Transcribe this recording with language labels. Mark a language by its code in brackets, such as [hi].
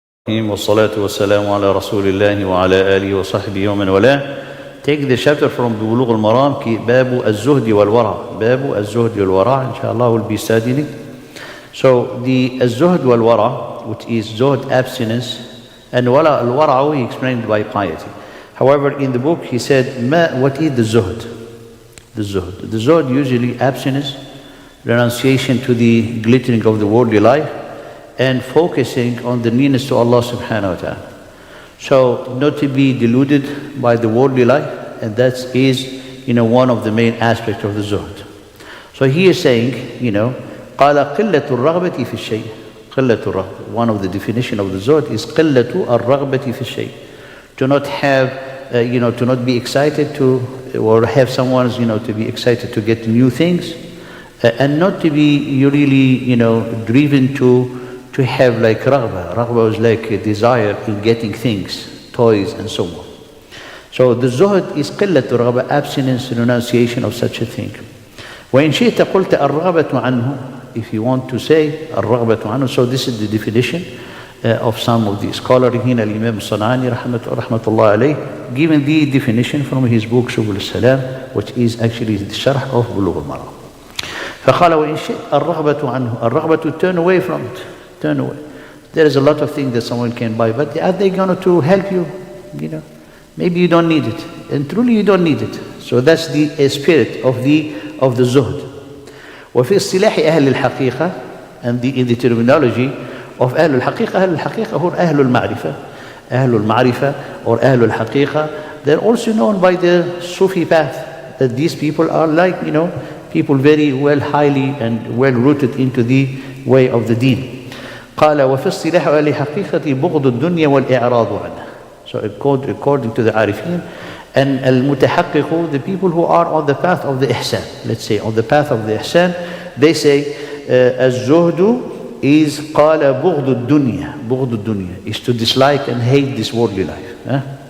[ar] والصلاة والسلام على رسول الله وعلى آله وصحبه ومن والاه. [en] Take the chapter from Bulugh-Al-Maram, [ar] باب الزهد والورع. باب الزهد والورع, [en] inshallah we'll be studying it. So the Zuhud Waraa, which is Zuhud, abstinence, and al-Wara, he explained by piety. However, in the book he said, what is the Zuhud? The Zuhud. The Zuhud usually abstinence, renunciation to the glittering of the worldly life, and focusing on the nearness to Allah subhanahu wa ta'ala. So not to be deluded by the worldly life, and that is one of the main aspects of the zuhd. So he is saying, [ar] قال قلة الرغبة في الشيء. قلة الرغبة. [en] One of the definition of the zuhd is [ar] قلة الرغبة في الشيء. [en] To not have, to not be excited to, or have someone, to be excited to get new things, and not to be really, driven to have like raghba. Raghba is like a desire in getting things, toys and so on. So the zuhd is [ar] قلة الرغبة, [en] abstinence, renunciation of such a thing. [ar] وإن شئت قلت الرغبة عنه, [en] if you want to say [ar] الرغبة عنه. [en] So this is the definition of some of the scholars. [ar] هنا الإمام الصنعاني رحمة الله عليه [en] given the definition from his book سبل السلام, which is actually the sharh of Bulugh-Al-Maram. [ar] فقال وإن شئت الرغبة عنه. [en] الرغبة to turn away from it. Turn away. There is a lot of things that someone can buy, but are they going to help you? Maybe you don't need it, and truly you don't need it. So that's the spirit of the zuhd. [ar] وفي اصطلاح أهل الحقيقة, [en] and in the terminology of [ar] أهل الحقيقة, أهل الحقيقة هو أهل المعرفة. أهل المعرفة [en] or أهل الحقيقة, they're also known by the Sufi path, that these people are like, people very well, highly and well rooted into the way of the deen. [ar] قال وفي اصطلاح أهل الحقيقة بغض الدنيا والإعراض عنها. [en] So according to the Arifin and al-mutahaqiqu, the people who are on the path of the ihsan, let's say on the path of the ihsan, they say az-zuhdu is [ar] قال بغض الدنيا. بغض الدنيا [en] is to dislike and hate this worldly life.